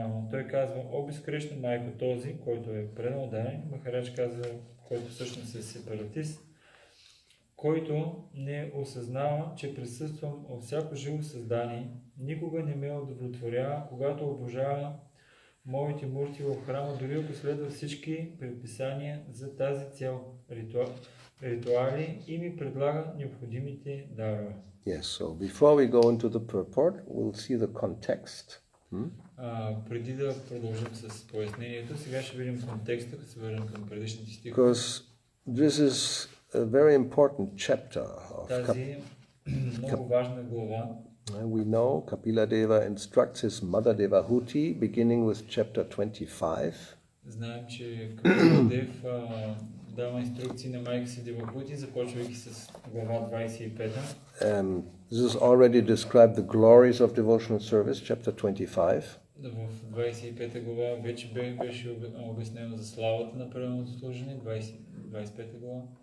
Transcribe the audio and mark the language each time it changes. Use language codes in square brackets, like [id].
[bg] Той казва, о безкрешна майко, този, който е предал дай, Махарадж казва, който всъщност е сепаратист, който не осъзнава, че присъствам във всяко живо създание, никога не ме удовлетворява, когато обожава моите мурти в храма, дори ако следва всички предписания за тази цел, ритуали и ми предлага необходимите дарове. [en] Yes, so before we go into the purport, we'll see the context. [bg] Преди да продължим с пояснението, сега ще видим контекста, като се върнем към предишните стихове. [en] Because this is a very important chapter of [bg] Тази много важна глава. [en] We know Kapila Deva instructs his mother Devahuti, beginning with chapter 25. [bg] Знаем, че Капила Дев дава инструкции на майка си Девахути, започвайки с глава 25. [en] This is already described the glories of devotional service, chapter 25. [bg] В 25 глава вече беше обяснено за славата на преданното служение, 25 глава.